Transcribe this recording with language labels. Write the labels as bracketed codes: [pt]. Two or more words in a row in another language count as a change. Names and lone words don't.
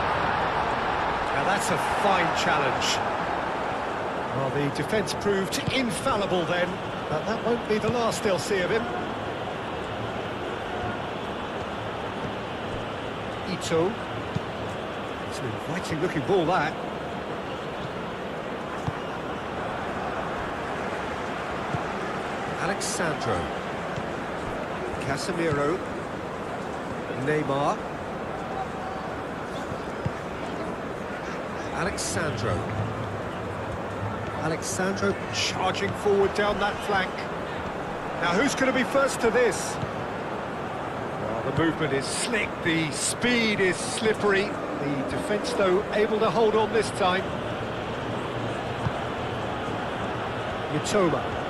[en] Now that's a fine challenge. Well, the defence proved infallible then, but that won't be the last they'll see of him. Ito. It's an inviting looking ball, that. Alexandro. Casemiro. Neymar. Alexandro charging forward down that flank. Now who's going to be first to this? Well, the movement is slick, the speed is slippery. The defence, though, able to hold on this time. Mitoma.